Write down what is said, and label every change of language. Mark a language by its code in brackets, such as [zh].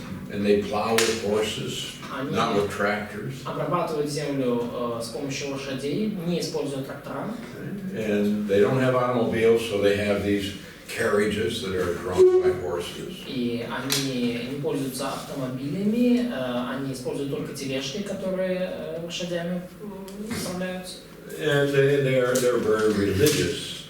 [en] and they plow with horses, [ru] они [en] not with tractors. [ru] обрабатывают землю с помощью лошадей, не используя трактора. [en] And they don't have automobiles, so they have these carriages that are drawn by horses. [ru] И они не пользуются автомобилями, они используют только тележки, которые лошадями управляются. [en] And they're very religious.